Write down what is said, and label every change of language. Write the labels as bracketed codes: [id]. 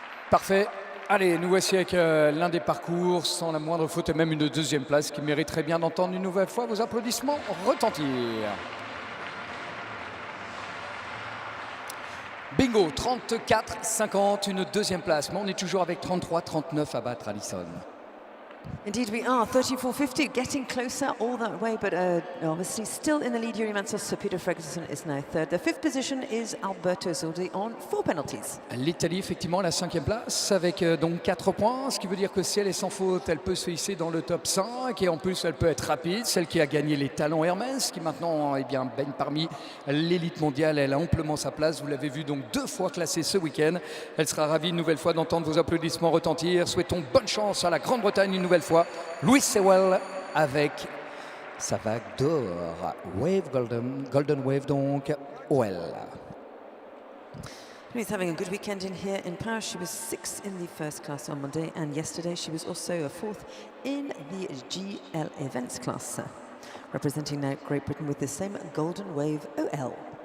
[fr] Parfait. Allez, nous voici avec l'un des parcours sans la moindre faute et même une 2e place qui mériterait bien d'entendre une nouvelle fois vos applaudissements retentir. Bingo, 34-50, une 2e place. Mais on est toujours avec 33-39 à battre, Alison. [en] Indeed we are, 34.50, getting closer all that way, but obviously still in the lead, Yuri Mansour, so Peter Fredriksson is now 3rd. The 5th position is Alberto Zoldi on 4 penalties. [fr] L'Italie, effectivement, la 5e place avec donc 4 points, ce qui veut dire que si elle est sans faute, elle peut se hisser dans le top 5 et en plus elle peut être rapide. Celle qui a gagné les talents Hermès, qui maintenant baigne parmi l'élite mondiale, elle a amplement sa place. Vous l'avez vu donc 2 fois classée ce week-end. Elle sera ravie une nouvelle fois d'entendre vos applaudissements retentir. Souhaitons bonne chance à la Grande-Bretagne une nouvelle fois. Louis Sewell avec sa vague d'or. Wave Golden Wave donc, OL. [en] Louise having a good weekend in here in Paris. She was 6th in the first class on Monday, and yesterday she was also a 4th in the GL events class, representing now Great Britain with the same Golden Wave OL.